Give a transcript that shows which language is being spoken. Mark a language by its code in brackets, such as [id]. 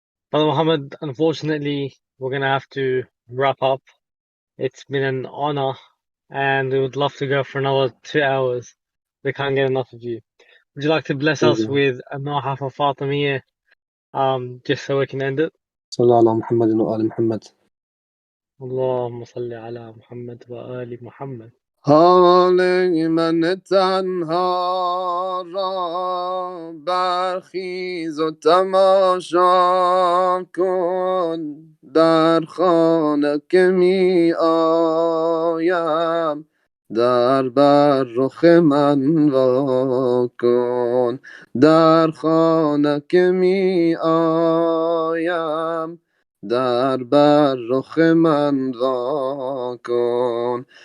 [en] Brother Muhammad, unfortunately, we're going to have to wrap up. It's been an honor, and we would love to go for another 2 hours. We can't get enough of you. Would you like to bless us with a noha for Fatimiya, just so we can end it? [ar] Sallallahu ala Muhammadin wa ali Muhammad. اللهم صل على محمد وآل محمد. [fa] حال من تنها را برخیز و تماشا کن، در خانه که می آیم در بر رخ من وا کن، در خانه که می آیم در بر رخ من وا کن.